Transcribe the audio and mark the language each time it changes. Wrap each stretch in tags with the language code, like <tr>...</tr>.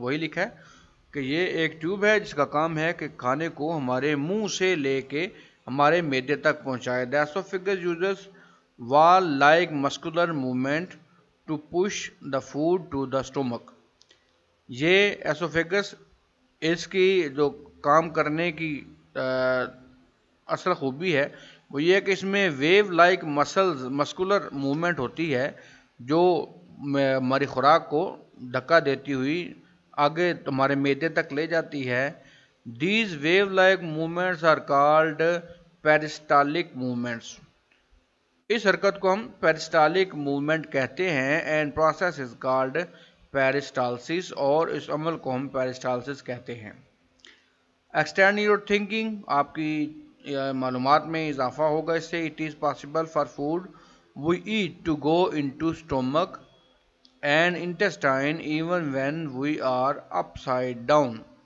<ur>وہی لکھا ہے کہ یہ ایک ٹیوب ہے جس کا کام ہے کہ کھانے کو ہمارے منہ سے لے کے ہمارے معدے تک پہنچائے.</ur> <en>The oesophagus uses wall like muscular movement to push the food to the stomach.</en> <ur>یہ ایسوفیگس اس کی جو کام کرنے کی اصل خوبی ہے وہ یہ ہے کہ اس میں ویو لائک مسکولر موومنٹ ہوتی ہے جو ہماری خوراک کو دھکا دیتی ہوئی آگے ہمارے معدے تک لے جاتی ہے.</ur> <en>These wave like movements are called peristaltic movements.</en> <ur>اس حرکت کو ہم پیرسٹالک موومنٹ کہتے ہیں.</ur> <en>and process is called peristalsis,</en> <ur>اور اس عمل کو ہم پیرسٹالسس کہتے ہیں.</ur> <en>Extend your thinking.</en> <ur>آپ کی معلومات میں اضافہ ہوگا اس سے.</ur> <en>It is possible for food we eat to go into stomach and intestine even when we are upside down.</en>